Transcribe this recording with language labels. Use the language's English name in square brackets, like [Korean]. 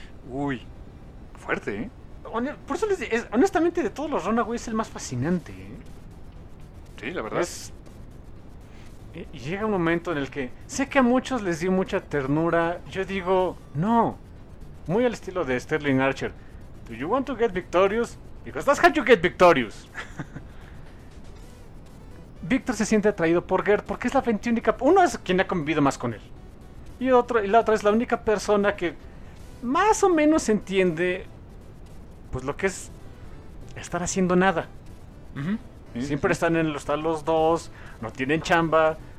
[Spanish] Uy, fuerte, ¿eh? Por eso les digo, honestamente, de todos los Runaways es el más fascinante, ¿eh? Sí, la verdad. Y llega un momento en el que sé que a muchos les di mucha ternura. Yo digo, no. Muy al estilo de Sterling Archer. [English] Do you want to get victorious? Because that's how you get victorious. [Spanish] Victor se siente atraído por Gert porque es la gente única. Uno es quien ha convivido más con él. Y la otra es la única persona que más o menos entiende. Pues lo que es estar haciendo nada. Uh-huh. Sí, siempre sí. Están en los tal los dos. No tienen chamba.